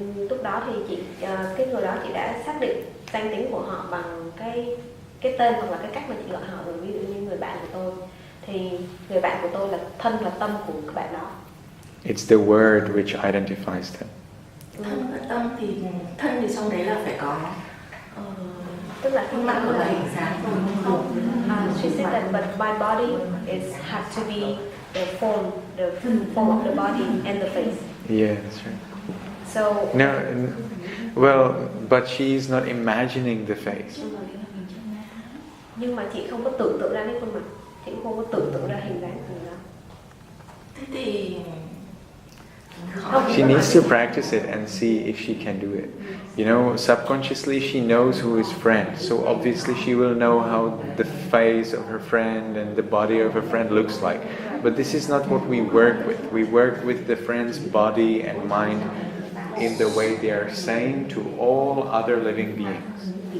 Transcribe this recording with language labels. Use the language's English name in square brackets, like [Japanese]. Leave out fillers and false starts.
[Vietnamese] Lúc đó thì cái người đó chị đã xác định danh tính của họ bằng cái tên hoặc là cái cách mà chị gọi họ rồi. Ví dụ như người bạn của tôi thì người bạn của tôi là thân và tâm của các bạn đó. [English] It's the word which identifies them. [Vietnamese] Thân và tâm thì thân thì trong đấy là phải có tức là khuôn mặt của hình dáng của mình. [English] She said that but my body has to be the form of the body and the face. Yeah, that's right. So No, well, but she's not imagining the face. [Vietnamese] Nhưng mà chị không có tưởng tượng ra cái khuôn mặt, chị cũng không có tưởng tượng ra hình dáng của người đó. Thế thì [English] She needs to practice it and see if she can do it. You know, subconsciously she knows who is friend, so obviously she will know how the face of her friend and the body of her friend looks like. But this is not what we work with. We work with the friend's body and mind in the way they are same to all other living beings.